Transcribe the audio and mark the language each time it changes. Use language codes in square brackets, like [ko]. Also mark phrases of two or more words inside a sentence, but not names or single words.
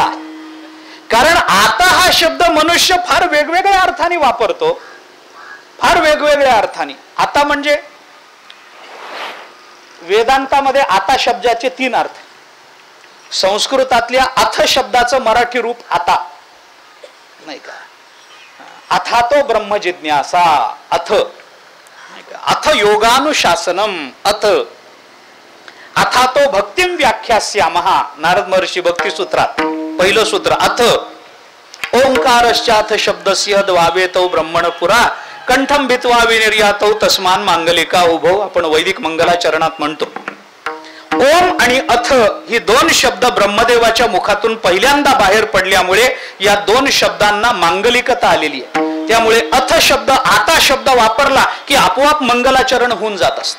[mr] कारण आता हा शब्द मनुष्य फार वेगवेगळ्या अर्थाने वापरतो, फार वेगवेगळ्या अर्थाने. आता म्हणजे वेदांतामध्ये आता शब्दाचे 3 अर्थ. संस्कृतातल्या अथ शब्दाचं मराठी रूप आता, नाही का, [sa] अथा तो ब्रह्म जिज्ञासा, अथ, अथ योगानुशासनम, अथ अथा तो भक्तिम व्याख्यास्यामहा, [mr] नारद महर्षी भक्ती सूत्रात पहिलं सूत्र, [sa] अथ ओंकारश्चाथ शब्दस्य द्वावेतो ब्रह्मण पुरा कंठम भित्वा विनिर्यातो तस्मान मांगलिका उभो. [mr] आपण वैदिक मंगलाचरणात म्हणतो. ओम आणि अथ ही 2 शब्द ब्रह्मदेवाच्या मुखातून पहिल्यांदा बाहेर पडल्यामुळे या 2 शब्दांना मांगलिकता आलेली आहे. त्यामुळे अथ शब्द, आता शब्द वापरला की आपोआप मंगलाचरण होऊन जात असतं.